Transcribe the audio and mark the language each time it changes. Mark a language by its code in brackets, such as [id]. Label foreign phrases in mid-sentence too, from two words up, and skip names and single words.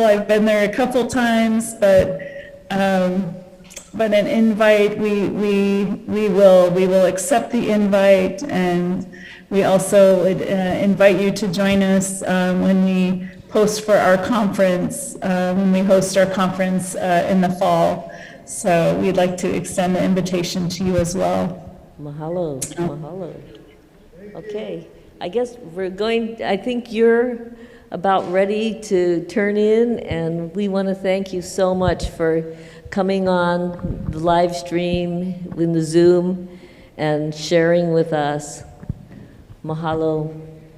[en] I've been there a couple times, but an invite, we will accept the invite, and we also would invite you to join us when we post for our conference, when we host our conference in the fall. So we'd like to extend the invitation to you as well. [haw] Mahalo, mahalo. [en] Okay, I guess I think you're about ready to turn in, and we want to thank you so much for coming on the live stream in the Zoom and sharing with us.